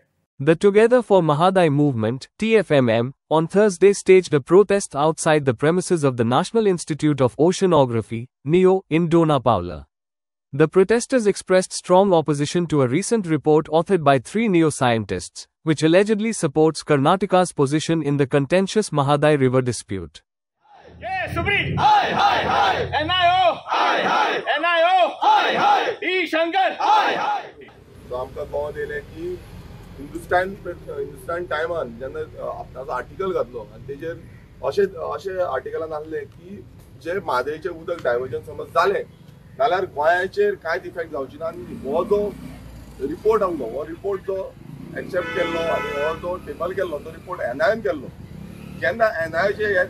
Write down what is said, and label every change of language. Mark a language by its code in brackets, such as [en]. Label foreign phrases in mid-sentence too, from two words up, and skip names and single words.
[en] The Together for Mahadai movement, TFMM, on Thursday staged a protest outside the premises of the National Institute of Oceanography, NIO, in Dona Paula. The protesters expressed strong opposition to a recent report authored by three neuroscientists, which allegedly supports Karnataka's position in the contentious Mahadai River dispute. Yeah, Subri! Hi, hi, hi! NIO! Hi, hi! NIO! Hi, hi! E. Shankar! Hi, hi! [kok] So आमकां कळोन येयलें की हिंदुस्तान टायमान जेन्ना ताचो आर्टिकल घातलो आनी तेजेर अशें आर्टिकलान आहलें की जे म्हादयचें उदक डायवर्जन समज जालें जाल्यार गोंयाचेर कांयच इफेक्ट जावची ना आनी हो जो रिपोर्ट आहलो हो रिपोर्ट जो एक्सेप्ट केल्लो आनी हो जो टेबल केल्लो तो रिपोर्ट एनआयएन केल्लो जेन्ना एनआयएचे हे